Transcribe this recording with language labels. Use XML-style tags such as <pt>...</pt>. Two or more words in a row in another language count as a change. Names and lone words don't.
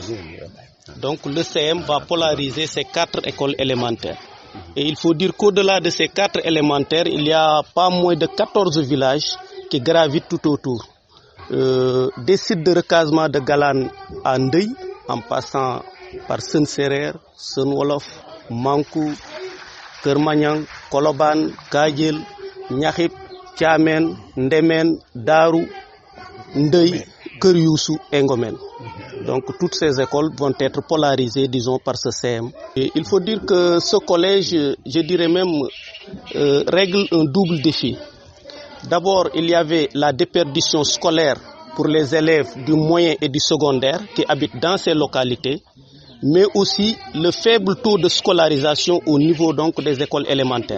<fr>Donc le CM va polariser ces 4 écoles élémentaires. Et il faut dire qu'au-delà de ces 4 élémentaires, il y a pas moins de 14 villages qui gravitent tout autour. Des sites de recasement de Galan à Ndey, en passant par Senserer, Senwolof, Mankou, Kermanyang, Koloban, Kajel, Niakhip, Thiamen, Ndemen, Darou, Ndey, Keryoussou et Ngomen. Donc toutes ces écoles vont être polarisées, disons, par ce CM. Et il faut dire que ce collège, je dirais même, règle un double défi. D'abord, il y avait la déperdition scolaire pour les élèves du moyen et du secondaire qui habitent dans ces localités, mais aussi le faible taux de scolarisation au niveau donc des écoles élémentaires.</fr>